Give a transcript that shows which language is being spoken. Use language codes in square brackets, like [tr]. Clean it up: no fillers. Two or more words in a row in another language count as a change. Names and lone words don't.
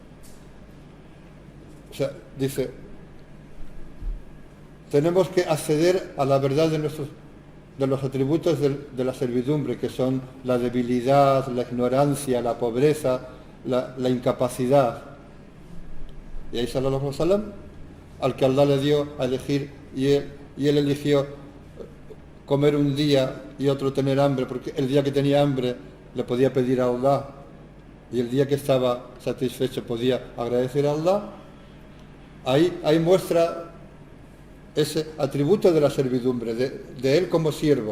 [es] O sea, dice, tenemos que acceder a la verdad de los atributos de la servidumbre, que son la debilidad, la ignorancia, la pobreza, la incapacidad. Y ahí [ar] صلى الله عليه وسلم, [es] al que Allah le dio a elegir, y él eligió comer un día y otro tener hambre, porque el día que tenía hambre le podía pedir a Allah, y el día que estaba satisfecho podía agradecer a Allah. Ahí muestra ese atributo de la servidumbre, de él como siervo.